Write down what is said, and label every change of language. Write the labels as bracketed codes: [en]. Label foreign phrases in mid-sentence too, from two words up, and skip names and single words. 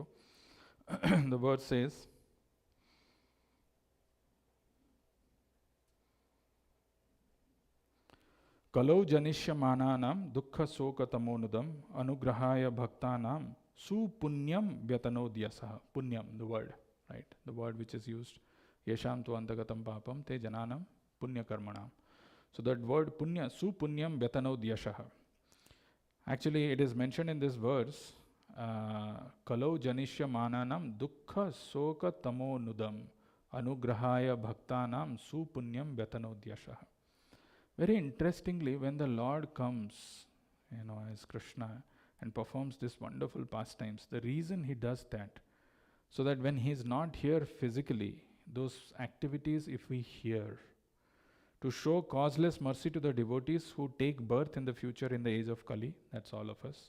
[en] The verse says, [sa] Kalau janisyamananam dukkha soka tamonudam anugrahaya bhaktanam supunyam vyatanodyasa. Punyam, [en] the word, right? The word which is used. [sa] Yesham tu antagatam papam te jananam punya karmanam. [en] So that word [sa] punya, supunyam vyatanodyashaha. [en] Actually, it is mentioned in this verse, [sa] Kalau janisyamananam dukkha soka tamonudam anugrahaya bhaktanam supunyam vyatanodyasha. [en] Very interestingly, when the Lord comes, as Krishna and performs this wonderful pastimes, the reason he does that, so that when he is not here physically, those activities, if we hear, to show causeless mercy to the devotees who take birth in the future in the age of Kali, that's all of us.